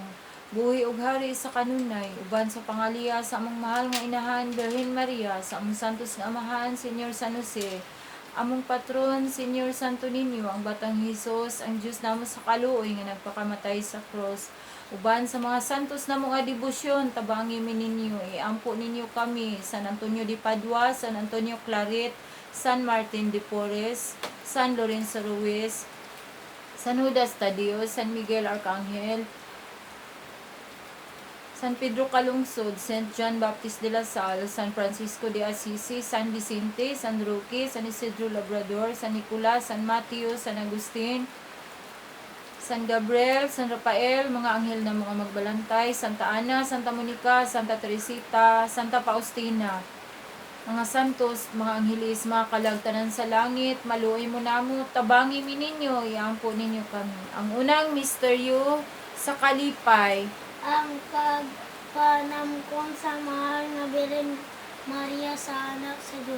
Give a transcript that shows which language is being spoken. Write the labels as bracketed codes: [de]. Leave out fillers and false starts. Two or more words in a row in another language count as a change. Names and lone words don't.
[ceb] Buhi ug hari sa kanunay, uban sa pangaliya sa among mahal nga inahan, Birhen Maria, sa among santos nga amahan, Senyor San Jose, among patron, Senyor Santo Niño, ang Batang Hesus, ang Diyos namo sa kaluoy nga nagpakamatay sa cross. Uban sa mga santos namo nga debosyon, tabangi mi ninyo, iampo ninyo kami, San Antonio de Padua, San Antonio Claret, San Martin de Porres, San Lorenzo Ruiz, San Judas Tadeo, San Miguel Arcangel, San Pedro Calungsod, St. John Baptist de la Salle, San Francisco de Assisi, San Vicente, San Roque, San Isidro Labrador, San Nicolas, San Mateo, San Agustin, San Gabriel, San Rafael, mga anghel na mga magbalantay, Santa Ana, Santa Monica, Santa Teresita, Santa Faustina, mga santos, mga anghelis, mga kalagtanan sa langit, maluoy mo namo, tabangi mi ninyo, iampo ninyo kami. Ang unang misteryo sa kalipay, ang pagpanamkon sa mahal nga Birhen Maria sa anak sa Diyos.